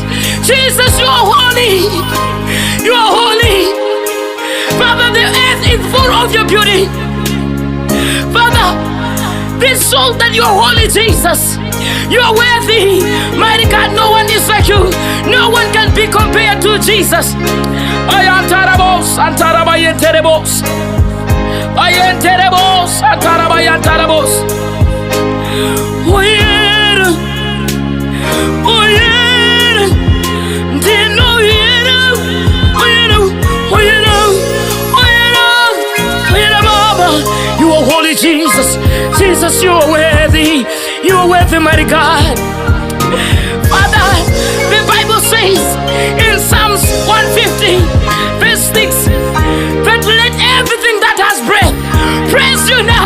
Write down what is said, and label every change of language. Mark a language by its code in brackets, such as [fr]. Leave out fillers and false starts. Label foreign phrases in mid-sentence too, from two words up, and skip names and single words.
[en] Jesus, you are holy. You are holy. Father, the earth is full of your beauty. Father, this soul that you are holy, Jesus. You are worthy. Mighty God, no one is like you. No one can be compared to Jesus. Ayantarabos, antarabayenterebos. Ayenterebos, antarabayantarabos. [ny] Woyera. Woyera. Dino Woyera. Woyera. Woyera. Woyera. Woyera, Mama. [en] You are holy, Jesus. Jesus, you are worthy. You are worthy, mighty God. Father, the Bible says in Psalms 150, verse 6, that let everything that has breath praise you now.